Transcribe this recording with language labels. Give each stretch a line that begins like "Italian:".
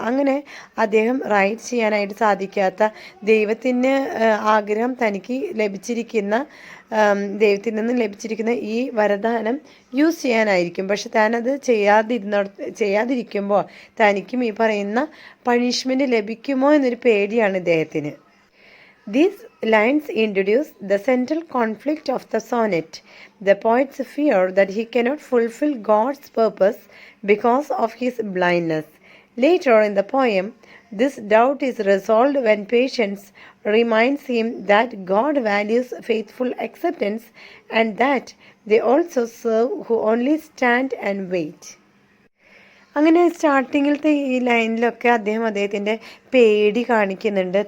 Malayalam: അങ്ങനെ അദ്ദേഹം റൈറ്റ് ചെയ്യാനായിട്ട് സാധിക്കാത്ത ദൈവത്തിന് ആഗ്രഹം തനിക്ക് ലഭിച്ചിരിക്കുന്ന ദൈവത്തിൽ നിന്ന് ലഭിച്ചിരിക്കുന്ന ഈ വരദാനം യൂസ് ചെയ്യാനായിരിക്കും. പക്ഷെ താനത് ചെയ്യാതിരിക്കുമ്പോൾ തനിക്കും ഈ പറയുന്ന പണിഷ്മെൻറ്റ് ലഭിക്കുമോ എന്നൊരു പേടിയാണ് ഇദ്ദേഹത്തിന്.
English: These lines introduce the central conflict of the sonnet. The poet's fear that he cannot fulfill God's purpose because of his blindness. Later in the poem, this doubt is resolved when Patience reminds him that God values faithful acceptance and that they also serve who only stand and wait.
Malayalam: അങ്ങനെ സ്റ്റാർട്ടിങ്ങിലത്തെ ഈ ലൈനിലൊക്കെ അദ്ദേഹത്തിൻ്റെ പേടി കാണിക്കുന്നുണ്ട്.